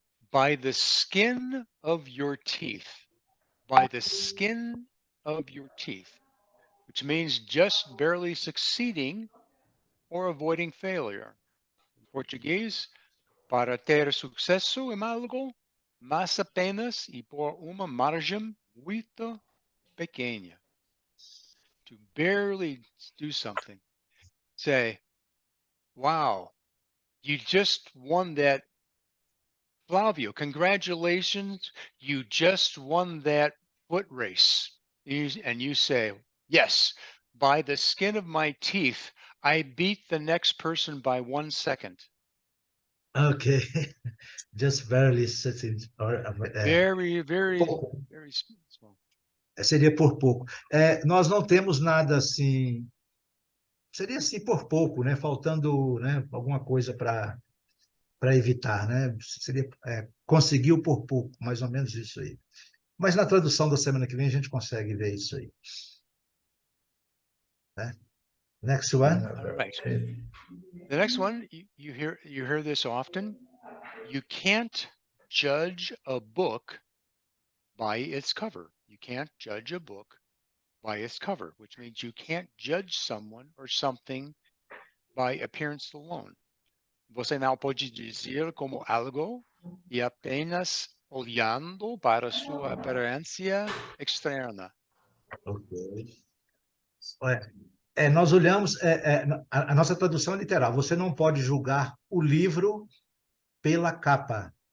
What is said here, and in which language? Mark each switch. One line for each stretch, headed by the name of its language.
English: By the skin of your teeth. By the skin of your teeth. Which means just barely succeeding or avoiding failure.
Portuguese: In Português, para ter sucesso em algo, mas apenas e por uma margem muito pequena.
English: To barely do something. Say, wow, you just won that. FLAVIO, congratulations, you just won that foot race. And you say, yes, by the skin of my teeth, I beat the next person by 1 second. Ok. Just barely sitting. Very, very, very small.
Portuguese: Seria por pouco. Nós não temos nada assim. Seria assim por pouco, né? Faltando, né, alguma coisa para evitar, né? Seria conseguiu por pouco, mais ou menos isso aí. Mas na tradução da semana que vem a gente consegue ver isso aí. Né?
English: Next one. All right. The next one, you hear this often. You can't judge a book by its cover. You can't judge a book by its cover, which means you can't judge someone or something by appearance alone.
Portuguese: Você não pode dizer como algo e apenas olhando para sua aparência externa. Ok. Nós olhamos, a nossa tradução é literal. Você não pode julgar o livro pela capa.